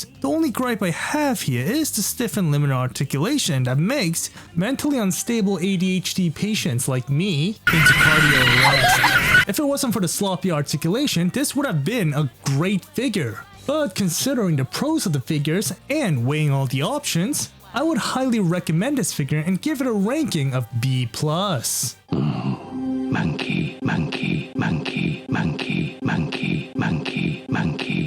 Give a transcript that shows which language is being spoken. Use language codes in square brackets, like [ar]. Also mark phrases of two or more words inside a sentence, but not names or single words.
[en] The only gripe I have here is the stiff and limited articulation that makes mentally unstable ADHD patients like me into cardio arrest. If it wasn't for the sloppy articulation, this would have been a great figure. But considering the pros of the figures and weighing all the options, I would highly recommend this figure and give it a ranking of B+. Monkey, monkey, monkey, monkey, monkey, monkey, monkey.